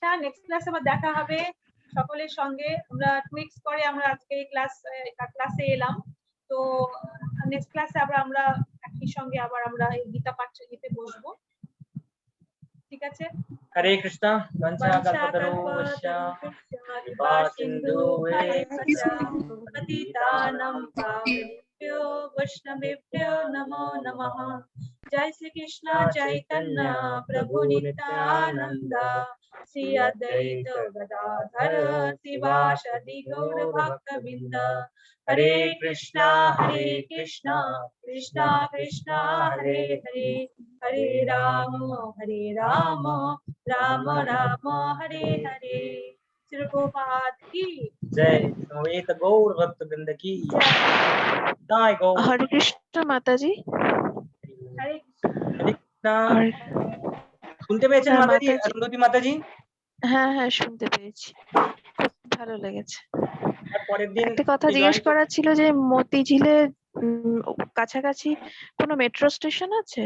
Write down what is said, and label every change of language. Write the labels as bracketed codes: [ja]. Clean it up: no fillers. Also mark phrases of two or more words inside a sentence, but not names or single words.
[bn] নেক্সট ক্লাসে আবার দেখা হবে সকলের সঙ্গে। আমরা 2 উইকস পরে আমরা আজকে এই ক্লাসে এলাম। তো নেক্সট ক্লাসে আবার আমরা একই সঙ্গে আবার আমরা এই গীতা পাঠ নিতে বসবো। ঠিক আছে। [sa] হরে কৃষ্ণ। বঞ্চা কল্পতরুশ্চ কৃপা সিন্ধু পতিতানাং পাবনেভ্যো বৈষ্ণবেভ্যো নমো নমঃ। जय श्री कृष्ण चैतन्य प्रभु नित्यानंद, श्री अद्वैत गदाधर शिवासादि गौर भक्तवृंद। हरे कृष्णा कृष्णा कृष्णा हरे हरे, हरे राम राम राम हरे हरे। [hi] श्री प्रभुपाद की जय। समवेत गौर भक्त वृंद की जय। गौर हरे कृष्ण माताजी। हरे [bn] কৃষ্ণ। হরে- শুনতে পেয়েছেন হ্যাঁ, মাতাজি? মাতাজি। অরুন্ধতী মাতাজি? হ্যাঁ হ্যাঁ শুনতে পেয়েছি, খুব ভালো লেগেছে। আর পরের দিন একটা কথা কি জিজ্ঞেস join করার ছিল যে মতিঝিলে কাছাকাছি কোনো মেট্রো স্টেশন আছে?